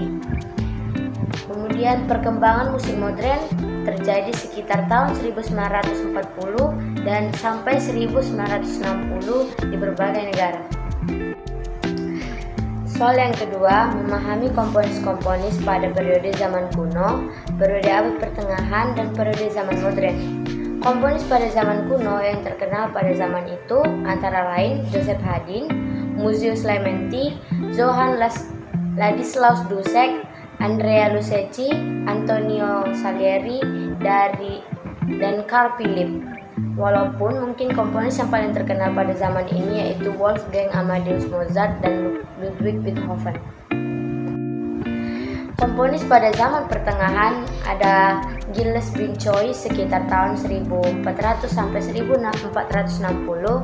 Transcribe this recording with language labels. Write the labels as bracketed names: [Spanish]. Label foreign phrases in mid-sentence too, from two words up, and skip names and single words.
[Indonesian] Kemudian perkembangan musik modern terjadi sekitar tahun 1940 dan sampai 1960 di berbagai negara. Soal yang kedua, memahami komponis-komponis pada periode zaman kuno, periode abad pertengahan, dan periode zaman modern. Komponis pada zaman kuno yang terkenal pada zaman itu antara lain Joseph Haydn, Muzius Lamenti, Johann Ladislaus Dussek, Andrea Lucchesi, Antonio Salieri, dan Carl Philipp. Walaupun mungkin komponis yang paling terkenal pada zaman ini yaitu Wolfgang Amadeus Mozart dan Ludwig Beethoven. Komponis pada zaman pertengahan ada Gilles Binchois sekitar tahun 1400 sampai 1460.